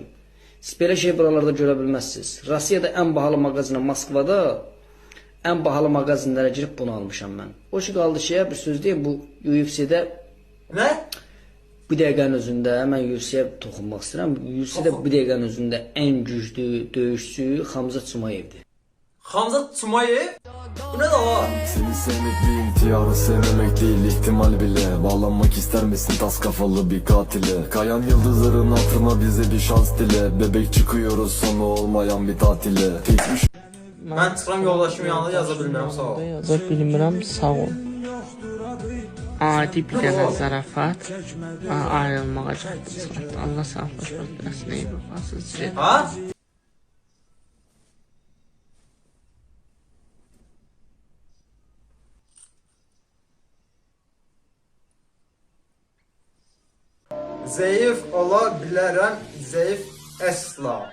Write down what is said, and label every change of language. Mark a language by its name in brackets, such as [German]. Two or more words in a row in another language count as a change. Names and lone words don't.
[Azerbaijani] Siz belə şey buralarda görə bilməzsiniz. Rusiyada ən bahalı mağazina Moskvada, ən bahalı mağazinlərə girib bunu almışam mən. O ki qaldı şeyə bir söz deyim, bu UFC-də Nə? bu dəqiqənin özündə mən UFC-yə toxunmaq istəyirəm. UFC-də bu dəqiqənin özündə ən güclü döyüşçü Xamza Çumayevdir. Xamza Çumayev? Bu nə da var? [Turkish] Seni sevmek bir ihtiyarı sevmemek değil ihtimal bile. Bağlanmak ister misin tas kafalı bir katile? Kayan yıldızların hatırına bize bir şans dile. Bebek çıkıyoruz sonu olmayan bir tatile. [Azerbaijani] Mən çıxıram yoldaşım yanında yaza bilmirəm, sağ ol. Yaza bilmirəm, sağ ol. Adi bir dənə zarafat, ayrılmağa gəldim. Allah sağlıqlar versin, ey babasız. Ha? Zayıf ola bilərəm, zayıf əsla.